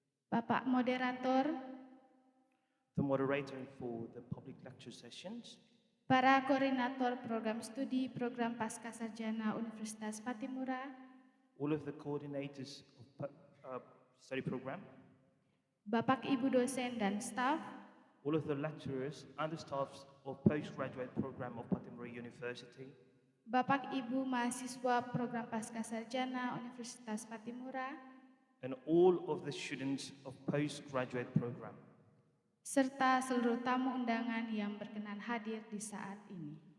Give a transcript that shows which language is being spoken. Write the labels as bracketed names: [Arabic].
[Indonesian] Bapak Moderator, [English] the moderator for the public lecture sessions, [Indonesian] para Koordinator Program Studi Program PASCASARJANA Universitas Pattimura, [English] all of the coordinators of study program, [Indonesian] Bapak Ibu dosen dan staf, [English] all of the lecturers and the staffs of postgraduate program of Pattimura University, [Indonesian] Bapak Ibu mahasiswa Program PASCASARJANA Universitas Pattimura, [English] and all of the students of postgraduate program, [Indonesian] serta seluruh tamu undangan yang berkenan hadir di saat ini.